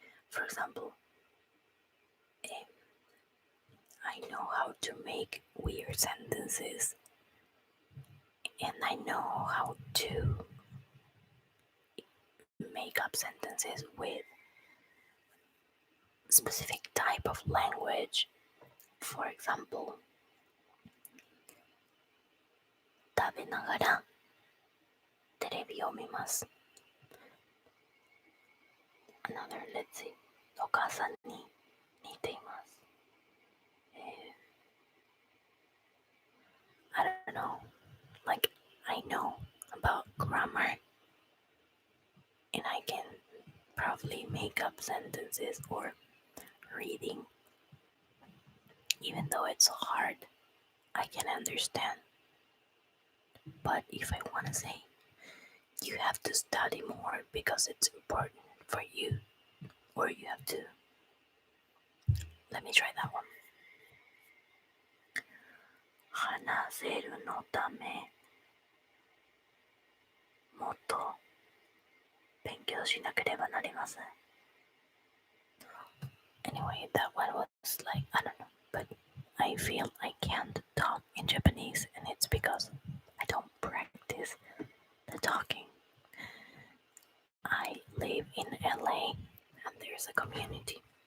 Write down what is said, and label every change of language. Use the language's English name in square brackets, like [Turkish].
[English] For example, I know how to make weird sentences, and I know how to make up sentences with specific type of language. For example, [Japanese] 食べながらテレビを見ます。 [English] Another, let's see. [Japanese] お母さんに似ています。 [English] I don't know. Like, I know about grammar and I can probably make up sentences or reading. Even though it's hard, I can understand. But if I want to say, you have to study more because it's important for you, or you have to. Let me try that one. [Japanese] 話せるのためもっと勉強しなければなりません。 [English] Anyway, that one was like, I don't know, but I feel I can't talk in Japanese, and it's because I don't practice the talking. I live in LA, and there's as a community.